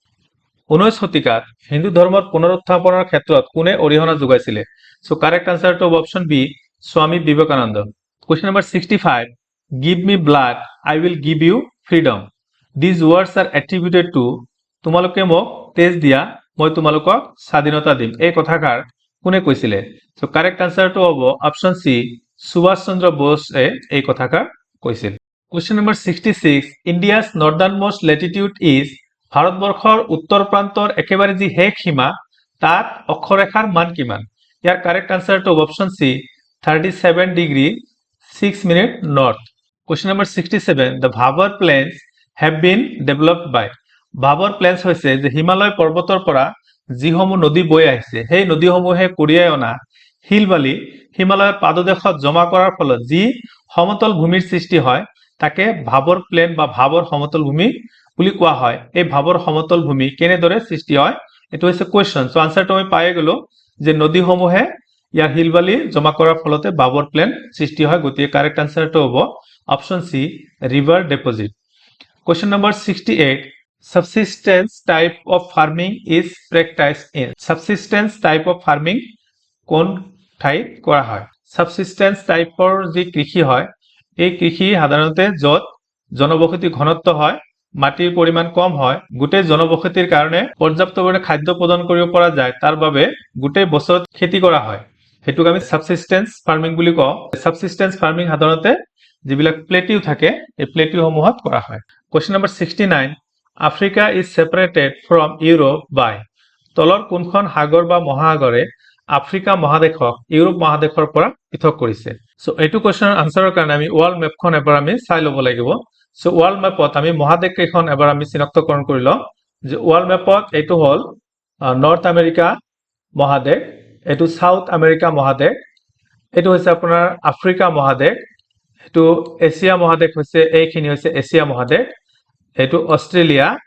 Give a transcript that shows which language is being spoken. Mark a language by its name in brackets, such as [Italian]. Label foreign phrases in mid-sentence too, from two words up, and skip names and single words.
[Assamese] 19 শতিকাত হিন্দু ধৰ্মৰ পুনৰুত্থাপনৰ ক্ষেত্ৰত কোনে অৰিহণা যোগাইছিল সো [English] correct answerটো option B [Assamese] স্বামী বিবেকানন্দ [English] Question number 65 Give me blood I will give you freedom These words are attributed to [Assamese] তোমালোকে মোক তেজ দিয়া মই তোমালোকক স্বাধীনতা দিম এই কথাষাৰ কোনে কৈছিল সো [English] correct answerটো হ'ব option C [Assamese] সুভাষ চন্দ্ৰ বোস এই কথাষাৰ কৈছিল [English] Question number 66 India's northernmost latitude is [Assamese] ভাৰতবৰ্ষৰ উত্তৰ প্ৰান্তৰ একেবাৰে যি হেক সীমা তাত অক্ষৰেখাৰ মান কিমান ইয়াৰ [English] correct answerটো option C [Assamese] 37 [English] degree 6 minute north Question number 67 The Bhabur Plains have been developed by [Assamese] Bhabur Plains হৈছে যে হিমালয় পৰ্বতৰ পৰা যিসমূহ নদী বৈ আহিছে সেই নদীসমূহে কঢ়িয়াই অনা হিল বালি হিমালয়ৰ পাদদেশত জমা কৰাৰ ফলত যি সমতল ভূমিৰ সৃষ্টি হয় তাকে ভাবৰ প্লেন বা ভাবৰ সমতল ভূমি বুলি কোৱা হয় এই ভাবৰ সমতল ভূমি কেনেদৰে সৃষ্টি হয় এটো হৈছে [English] question so answerটো [Assamese] আমি পাই গলো যে নদীসমূহে ইয়াৰ হিলবালি জমা কৰাৰ ফলতে ভাবৰ প্লেন সৃষ্টি হয় গতিকে [English] correct answerটো হ'ব option C river deposit Question number 68 Subsistence type of farming is practiced in Subsistence type of farming [Assamese] কোন ঠাইত কৰা হয় [English] Subsistence typeৰ [Assamese] যি কৃষি হয় এই কৃষি সাধাৰণতে যত জনবসতি ঘনত্ব হয় মাটিৰ পৰিমাণ কম হয় গোটেই জনবসতিৰ কাৰণে পৰ্যাপ্ত পৰিমাণে খাদ্য প্ৰদান কৰিব পৰা যায় তাৰ বাবে গোটেই বছৰত খেতি কৰা হয় হেতুক আমি [English] subsistence farming [Assamese] বুলি কওঁ [English] subsistence farming [Assamese] সাধাৰণতে যিবিলাক প্লেটিউ থাকে এই প্লেটিউ সমূহত কৰা হয় [English] Question number 69 [Assamese] Africa [English] is separated from Europe by [Assamese] তলৰ কোনখন সাগৰ বা মহাসাগৰে আফ্ৰিকা মহাদেশক ইউৰোপ মহাদেশৰ পৰা পৃথক কৰিছে সো এটো কোৱেশ্চনৰ আনসাৰৰ কাৰণে আমি [English] world mapখন [Assamese] এবাৰ আমি চাই ল'ব লাগিব সো [English] world mapত [Assamese] আমি মহাদেশ কেইখন এবাৰ আমি চিনাক্তকৰণ কৰি লওঁ যে [English] world mapত [Assamese] এটো হল নৰ্থ আমেৰিকা মহাদেশ এটো সাউথ আমেৰিকা মহাদেশ এটো হৈছে আপোনাৰ আফ্ৰিকা মহাদেশ এটো এছিয়া মহাদেশ হৈছে এইখিনি হৈছে এছিয়া মহাদেশ এটো অষ্ট্ৰেলিয়া